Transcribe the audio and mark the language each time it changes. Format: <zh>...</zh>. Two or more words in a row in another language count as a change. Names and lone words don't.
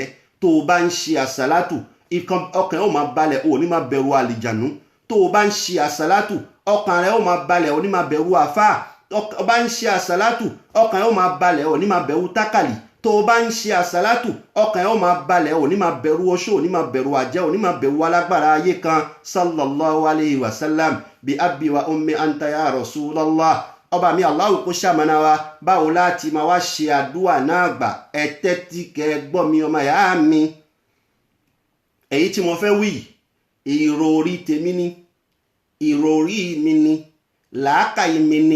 <yo>tó o bá ń ṣe àsálàtù ọkàn ó máa balẹ̀ ò ní máa bẹ̀rù àlìjànú. tó o bá ń ṣe àsálàtù ọkàn rẹ ó máa balẹ̀ ò ní máa bẹ̀rù àfáà. tó o bá ń ṣe àsálàtù ọkàn rẹ ó máa balẹ̀ ò ní máa bẹ̀rù tákàlì. tó o bá ń ṣe àsálàtù ọkàn rẹ ó máa balẹ̀ ò ní máa bẹ̀rù oṣó ò ní máa bẹ̀rù àjẹ́ ò ní máa bẹ̀rù alágbára ayé kan</yo> <ar>صلى الله عليه وسلم بأبي وأمي أنت يا رسول الله</ar> <yo>ọba mi Allah kó ṣamọ̀nà wa báwo láti máa wá ṣe àdúà náà gbà. Ẹ tẹ́tí kẹ́ gbọ́ mi ọmọ ìyá mi. Èyí tí mo fẹ́ wí ìròrí tèmi ni, ìròrí mi ni, làákàyè mi ni.</yo>